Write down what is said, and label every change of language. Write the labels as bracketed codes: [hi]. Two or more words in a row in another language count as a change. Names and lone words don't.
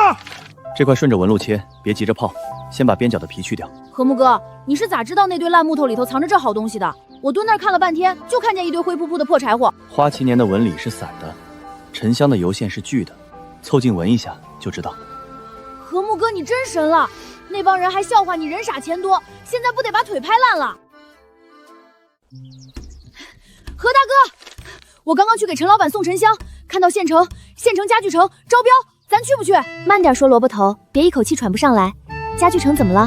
[zh] 這塊順着紋路切，別急着泡，先把邊角的皮去掉。和睦哥，你是咋知道那堆爛木頭裡頭藏着這好東西的？我蹲那兒看了半天，就看見一堆灰撲撲的破柴火。花旗年的紋理是散的，沉香的油線是聚的，湊近聞一下就知道。和睦哥，你真神了！那幫人還笑話你人傻錢多，現在不得把腿拍爛了？何大哥，我剛剛去給陳老闆送沉香，看到縣城家具城招標，咱去不去？慢點說，蘿蔔頭，別一口氣喘不上來。家具城怎麼了？